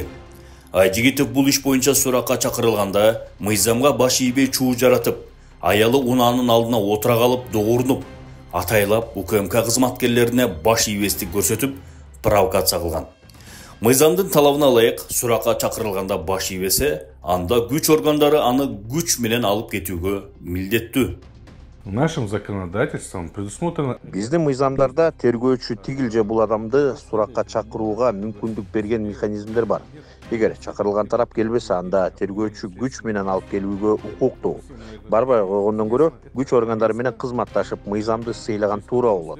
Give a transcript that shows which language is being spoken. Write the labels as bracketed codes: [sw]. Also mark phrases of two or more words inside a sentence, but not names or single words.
[ky] Айжигитов бул иш боюнча суракка чакырылганда мыйзамга баш ийбей чуу жаратып, аялы унаанын алдына отура калып догурнуп, атайлап УКМК кызматкерлерине баш ийбестик көрсөтүп, провокация кылган. Мыйзамдын талабына ылайык суракка чакырылганда баш ийбесе, анда күч органдары аны күч менен алып кетүүгө милдеттүү. [ru] Нашим законодательством предусмотрено... [ky] Биздин мыйзамдарда тергөөчү тигил же бул адамды суракка чакырууга мүмкүндүк берген механизмдер бар. Эгер чакырылган тарап келбесе, анда тергөөчү күч менен алып келүүгө укуктуу. Барбай койгондон көрө күч органдары менен кызматташып мыйзамды сыйлаган туура болот.